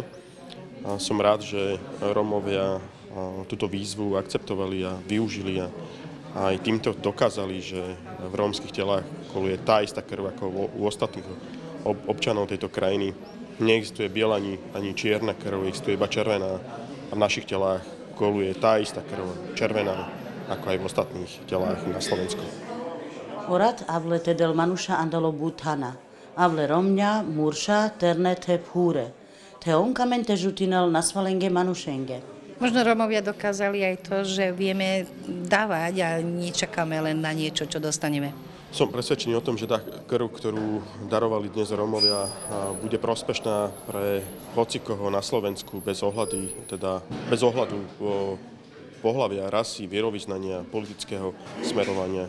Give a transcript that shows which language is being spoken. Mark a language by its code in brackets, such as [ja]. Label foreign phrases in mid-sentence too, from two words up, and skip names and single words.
[sk] A som rád, že Rómovia túto výzvu akceptovali a využili a aj týmto dokázali, že v rómskych telách koluje tá istá krv ako u ostatných občanov tejto krajiny. Neexistuje biela ani čierna krv, existuje iba červená a v našich telách koluje tá istá krv, červená, ako aj v ostatných telách na Slovensku. [rom] Orat avle tedel manuša andalo butana, avle romňa, murša, terne te púre, te onkamente žutinel na svalenge manušenge. [sk] Možno Rómovia dokázali aj to, že vieme dávať a nečakáme len na niečo, čo dostaneme. Som presvedčený o tom, že tá krv, ktorú darovali dnes Rómovia, bude prospešná pre hocikoho na Slovensku bez ohľadu pohlavia, rasy, vierovyznania, politického smerovania.